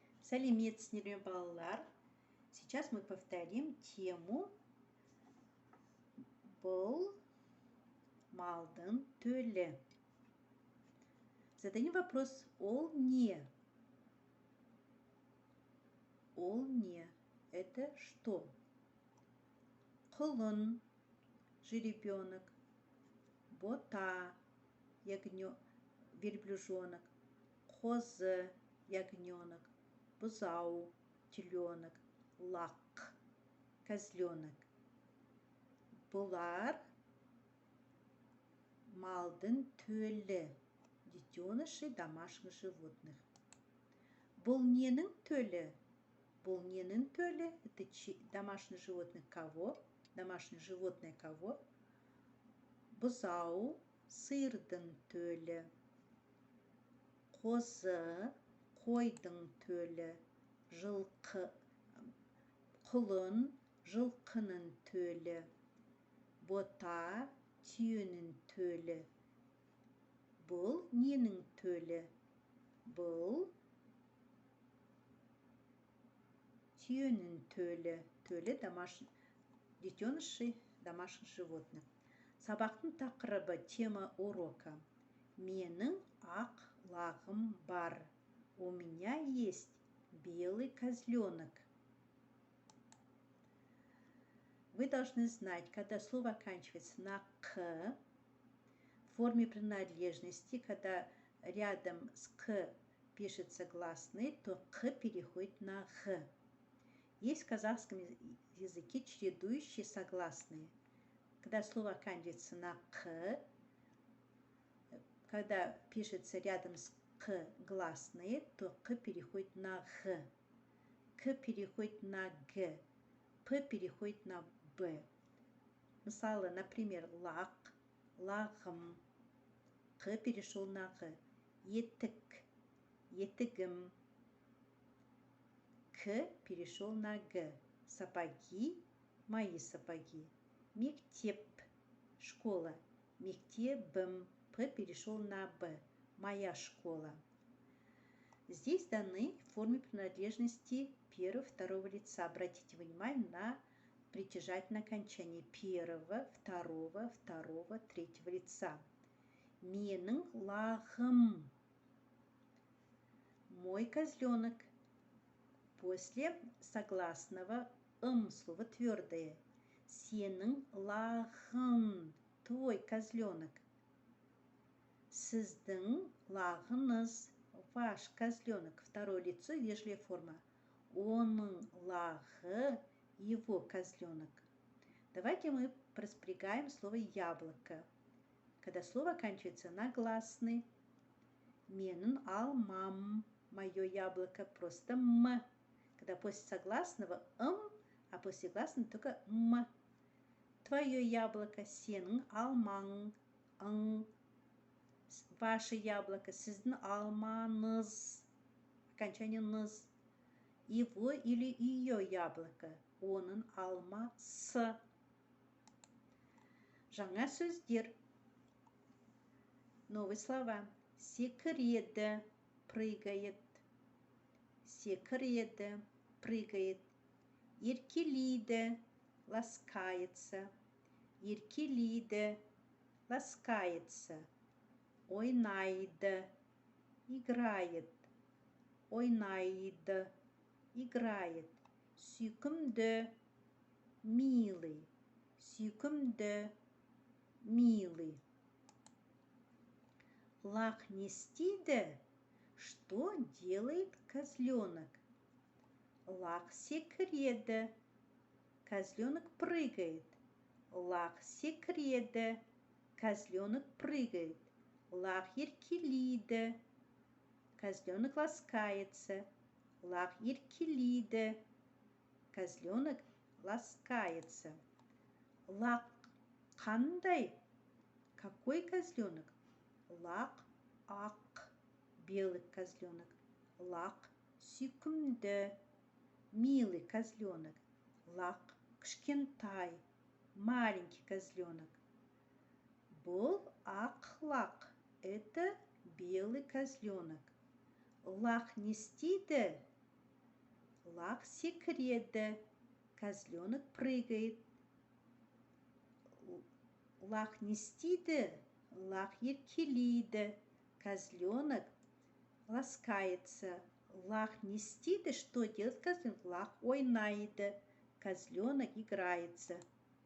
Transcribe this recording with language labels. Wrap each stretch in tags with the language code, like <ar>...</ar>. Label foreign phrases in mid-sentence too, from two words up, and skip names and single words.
<kk>Сәлеметсіздер ме, балалар?</kk> <ru>Сейчас мы повторим тему</ru> <kk>«Бұл малдың төлі».</kk> <ru>Зададим вопрос</ru> <kk>«Ол не?». Ол не?</kk> <ru>Это что?</ru> <kk>Құлын, жеребенок. Бота, верблюжонок. Қозы, ягненок. Бұзау, теленок. Лақ, козленок. Бұлар малдың төлі,</kk> <ru>детеныши домашних животных.</ru> <kk>Бұл ненің төлі? Бұл ненің төлі?</kk> <ru>Это домашних животных кого? Домашнее животное кого?</ru> <kk>Бұзау, сырдың төлі. Қозы, қойдың төлі. Құлын, жылқының төлі. Бота, түйенің төлі. Бұл ненің төлі? Бұл түйенің төлі.</kk> <ru>Төлі детеныши домашних животных.</ru> <kk>Сабақтың тақырыбы,</kk> <ru>тема урока.</ru> <kk>Менің ақ лағым бар.</kk> <ru>У меня есть белый козленок. Вы должны знать, когда слово оканчивается на «к», в форме принадлежности, когда рядом с «к» пишется гласный, то «к» переходит на «г». Есть в казахском языке чередующие согласные. Когда слово оканчивается на «к», когда пишется рядом с «к» гласные, то «к» переходит на «г», «к» переходит на «г», «п» переходит на «б». Мысалы, например,</ru> <kk>лақ, лағым,</kk> <ru>«қ» перешел на «г»,</ru> <kk>етік, етігім,</kk> <ru>«к» перешел на «г», сапоги, мои сапоги, мектеп, школа, мектебім, «п» перешел на «б», моя школа. Здесь даны в форме принадлежности первого, второго лица. Обратите внимание на притяжательное окончание первого, второго, третьего лица.</ru> <kk>Менің лағым.</kk> <ru>Мой козленок. После согласного слово твердое.</ru> <kk>Сенің лағың.</kk> <ru>Твой козленок.</ru> <kk>Сіздің лағыңыз.</kk> <ru>Ваш козленок. Второе лицо, вежливая форма.</ru> <kk>Оның лағы,</kk> <ru>его козленок. Давайте мы проспрягаем слово яблоко. Когда слово оканчивается на гласный.</ru> <kk>Менің алмам.</kk> <ru>Мое яблоко просто м. Когда после согласного а после гласного только м. Твое яблоко,</ru> <kk>сенің алмаң,</kk> <ru>Ваше яблоко,</ru> <kk>сіздің алмаңыз,</kk> <ru>окончание ныз. Его или ее яблоко,</ru> <kk>оның алмасы. Жаңа сөздер.</kk> <ru>Новые слова.</ru> <kk>Секіреді, прыгает. Секіреді, прыгает. Еркелейді, ласкается. Еркелейді, ласкается. Ойнайды, играет. Ойнайды, играет. Сүйкімді, милый. Сүйкімді, милый. Лақ не істейді?</kk> <ru>Что делает козленок?</ru> <kk>Лақ секіреді.</kk> <ru>Козленок прыгает.</ru> <kk>Лақ секіреді.</kk> <ru>Козленок прыгает.</ru> <kk>Лақ еркелейді.</kk> <ru>Козленок ласкается.</ru> <kk>Лақ еркелейді.</kk> <ru>Козленок ласкается.</ru> <kk>Лақ қандай?</kk> <ru>Какой козленок?</ru> <kk>Лақ ақ.</kk> <ru>Белый козленок.</ru> <kk>Лақ сүйкімді.</kk> <ru>Милый козленок.</ru> <kk>Лақ кішкентай.</kk> <ru>Маленький козленок.</ru> <kk>Бұл ақ лақ.</kk> <ru>Это белый козленок.</ru> <kk>Лақ не істейді? Лах секреда.</kk> <ru>Козленок прыгает.</ru> <kk>Лах нестида. Лах еркелида.</kk> <ru>Козленок ласкается.</ru> <kk>Лах нестида.</kk> <ru>Что делает козленок?</ru> <kk>Лах ойнаида.</kk> <ru>Козленок играется.</ru>